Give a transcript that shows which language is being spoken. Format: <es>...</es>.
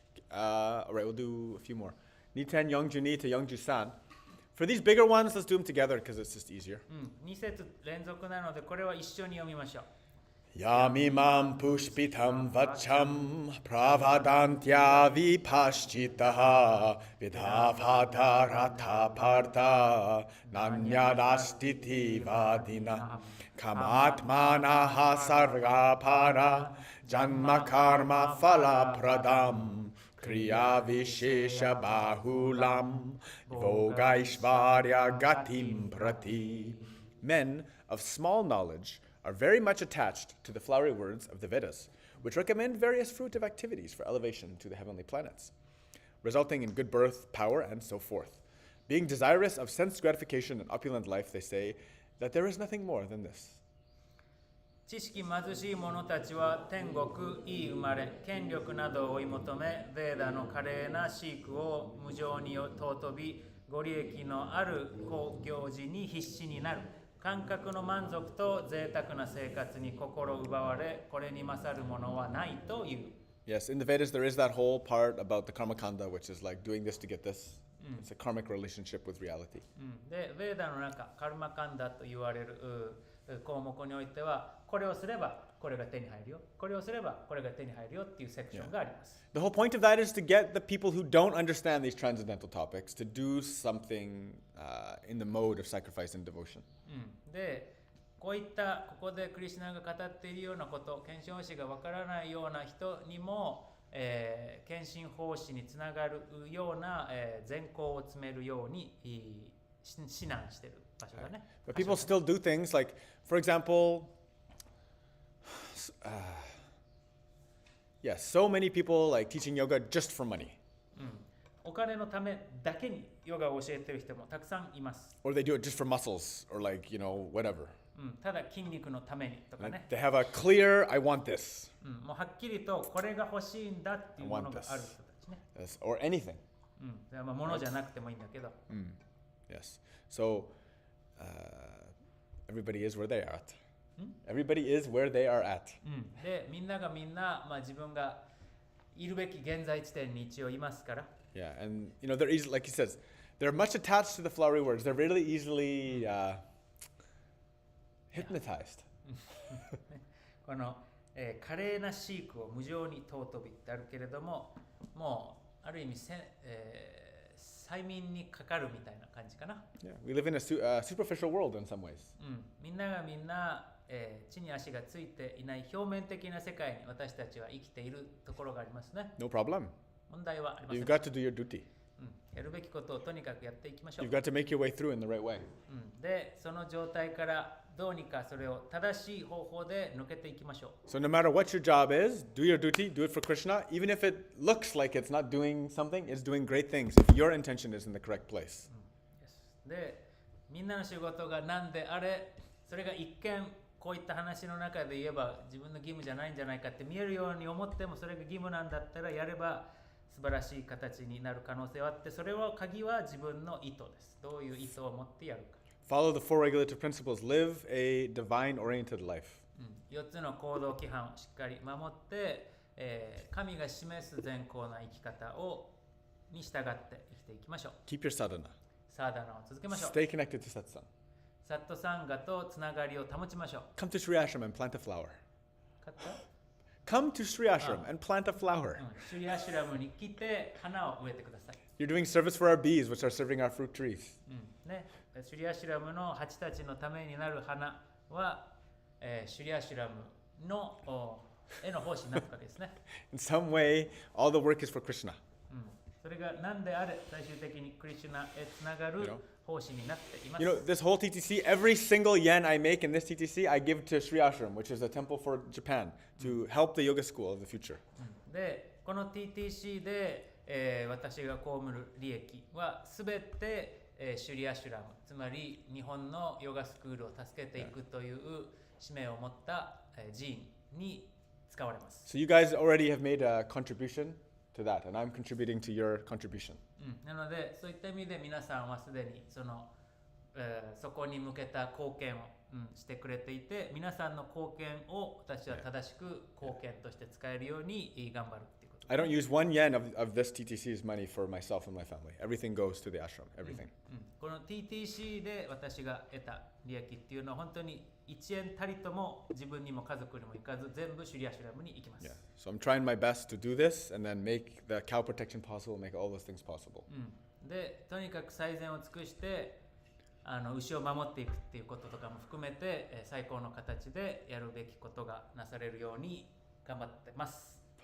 <en>All right, we'll do a few more.</en> <ja>Niten Youngju Ni to Youngju San.</ja> <en>For these bigger ones, let's do them together because it's just easier.</en> <ja>2節連続なので、これは一緒に読みましょう。</ja> <sa>Yamimam pushpitam vacham pravadantya vipashchitaha vidhavadarata partha nanyadastiti vadina kamatmanaha sargapara janma karma phala pradam kriya vishesha bahulam vogaishvarya gatim prati.</sa> <en>Men of small knowledge are very much attached to the flowery words of the Vedas, which recommend various fruitive activities for elevation to the heavenly planets, resulting in good birth, power, and so forth. Being desirous of sense gratification and opulent life, they say that there is nothing more than this.</en> <ja>知識貧しい者たちは天国、いい生まれ、権力などを追い求め、ヴェーダの華麗な飼育を無常に尊び、ご利益のある行事に必死になる。感覚の満足と贅沢な生活に心奪われ、これに勝るものはないという。</ja> <en>Yes, in the Vedas there is that whole part about the karma kanda, which is like doing this to get this. It's a karmic relationship with reality.</en> <ja>で、ヴェーダの中、カルマカンダと言われる項目においては、これをすればこれが手に入るよ、これをすればこれが手に入るよっていうセクションがあります。</ja> <en>The whole point of that is to get the people who don't understand these transcendental topics to do something in the mode of sacrifice and devotion.</en> <ja>で、こういったここでクリシュナが語っているようなこと、献身奉仕がわからないような人にも、献身奉仕につながるような、善行を詰めるように指南している場所だね。</ja> <en>But people still do things like, for example, so many people like teaching yoga just for money.</en> <ja>お金のためだけにヨガを教えている人もたくさんいます。</ja> <en>Or they do it just for muscles or like, whatever.</en> <ja>ただ筋肉のためにとかね。</ja> <en>They have a clear, I want this.</en> <ja>もうはっきりとこれが欲しいんだっていうものがある人たちね。</ja> <en>Yes, or anything.</en> <ja>物じゃなくてもいいんだけど。</ja> <en>Yes. So everybody is where they are at. Everybody is where they are at.</en> <ja>で、みんながみんな、自分がいるべき現在地点に一応いますから。</ja> <en>Yeah, and they're easy, like he says, they're much attached to the flowery words. They're really easily hypnotized.</en> <ja>この、華麗な飼育を無常に尊びってあるけれども、もうある意味催眠にかかるみたいな感じかな。</ja> <en>Yeah, we live in a superficial world in some ways.</en> <ja>みんながみんな、地に足がついていない表面的な世界に私たちは生きているところがありますね。</ja> <en>No problem.</en> <ja>問題はありません。</ja> <en>You've got to do your duty.</en> <ja>やるべきことをとにかくやっていきましょう。</ja> <en>You've got to make your way through in the right way.</en> <ja>で、その状態からどうにかそれを正しい方法で抜けていきましょう。</ja> <en>So no matter what your job is, do your duty, do it for Krishna. Even if it looks like it's not doing something, it's doing great things if your intention is in the correct place.</en> <ja>で、みんなの仕事が何であれ、それが一見こういった話の中で言えば自分の義務じゃないんじゃないかって見えるように思っても、それが義務なんだったらやれば素晴らしい形になる可能性はあって、それは鍵は自分の意図です。どういう意図を持ってやるか。</ja> <en>Follow the four regulative principles. Live a divine-oriented life.</en> <ja>4つの行動規範をしっかり守って、神が示す善行な生き方に従って生きていきましょう。</ja> <en>Keep your sadhana.</en> <ja>サーダナを続けましょう。</ja> <en>Stay connected to satsang.</en> <ja>サットサンガとつながりを保ちましょう。</ja> <en>Come to Sri Ashram and plant a flower. 買った Come to Sri Ashram and plant a flower.</en> <ja>シュリアシュラムに来て花を植えてください。</ja> <en>You're doing service for our bees, which are serving our fruit trees.</en> <ja>ね、シュリアシュラムの蜂たちのためになる花は、シュリアシュラムのへの奉仕になったわけですね。</ja> <en>In some way, all the work is for Krishna.</en> <ja>それが何であれ最終的にクリシュナへつながる奉仕になっています。</ja> <en>You know, this whole TTC, every single yen I make in this TTC, I give to Sri Ashram, which is a temple for Japan, to help the yoga school of the future.</en> <ja>で、この TTC で、私が被る利益はすべて、シュリアシュラム、つまり日本のヨガスクールを助けていくという使命を持った、寺院に使われます。</ja> <en>So you guys already have made a contribution to that, and I'm contributing to your contribution.</en> <ja>なので、そういった意味で皆さんはすでにそこに向けた貢献を、してくれていて、皆さんの貢献を私は正しく貢献として使えるように頑張るっていうこと。</ja> <en>I don't use 1 yen of this TTC's money for myself and my family. Everything goes to the ashram, everything.</en> <ja>この TTC で私が得た利益っていうのは本当に1円たりとも自分にも家族にも行かず全部シュリアシュラムに行きます。</ja> <en>Yeah. So I'm trying my best to do this and then make the cow protection possible, make all those things possible.</en> <ja>で、とにかく最善を尽くして牛を守っていくっていうこととかも含めて、最高の形でやるべきことがなされるように頑張ってます。</ja>